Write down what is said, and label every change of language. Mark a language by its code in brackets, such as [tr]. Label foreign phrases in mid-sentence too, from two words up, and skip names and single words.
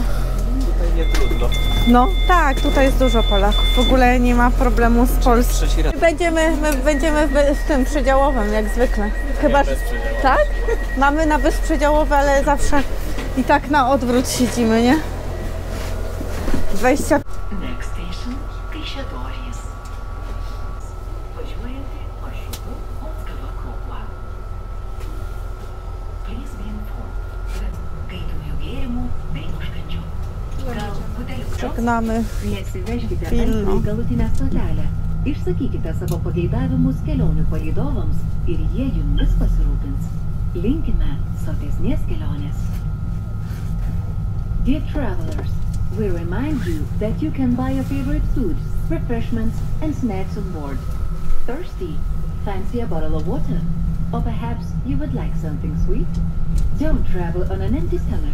[pl] Tutaj nie trudno. No tak, tutaj jest dużo Polaków. W ogóle nie ma problemu z Polską. My będziemy w tym przedziałowym, jak zwykle. Chyba, że tak? Mamy na bezprzedziałowe, ale zawsze i tak na odwrót siedzimy, nie? 20. [lt] Žegname Vilnių. Galutinę stotelę. Išsakykite savo pageidavimus kelionių palydovams ir jie jumis pasirūpins. Linkime sotesnės kelionės. [en] Dear travelers, we remind you that you can buy your favorite foods, refreshments and snacks on board. Thirsty? Fancy a bottle of water? Or perhaps you would like something sweet? Don't travel on an empty stomach.